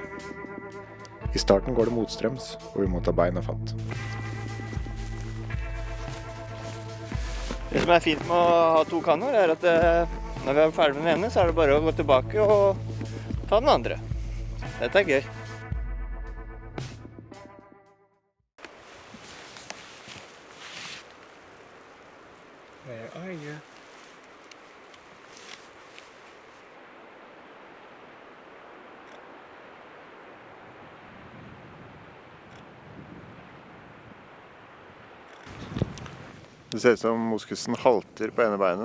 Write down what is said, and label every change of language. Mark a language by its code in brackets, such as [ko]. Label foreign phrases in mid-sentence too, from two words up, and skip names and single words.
[no] I starten går det motstrøms, og vi må ta beina fatt. Det som er fint med å ha to kanoer er at når vi er ferdig med den ene, så er det bare å gå tilbake og ta den andre. Dette er gøy. [en] Where are you? [no] Det ser ut som moskusen halter på ene beinet.